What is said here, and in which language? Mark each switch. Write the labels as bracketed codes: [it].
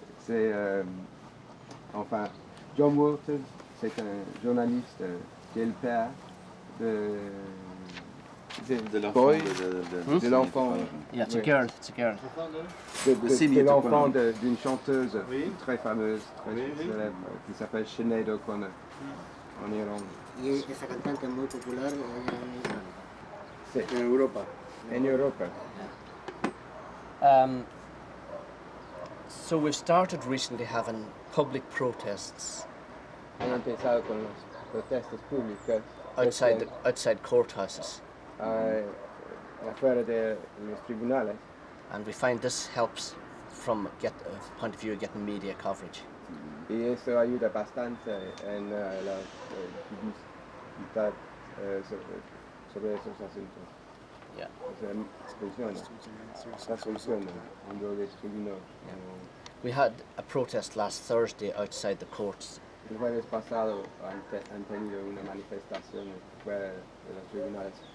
[fr] C'est, enfin, John Waters, c'est un journaliste qui est le père de l'enfant. [en] Yeah, it's a girl. It's a girl. [fr] De l'enfant d'une chanteuse très fameuse, très célèbre, qui s'appelle Sinead O'Connor, en Irlande. [es] Y esa cantante es muy popular allá en Irlanda. Sí, en Europa. En Europa. [en] So we've started recently having public protests [es] Han empezado con las protestas públicas [en] outside courthouses, [es] afuera de los tribunales. [en] and we find this helps from a point of view of getting media coverage. [es] Y eso ayuda bastante en la publicidad sobre esos asuntos. Yeah. O sea, funciona en los tribunales. [en] We had a protest last Thursday outside the courts. [es] El jueves pasado han tenido una manifestación fuera de los tribunales.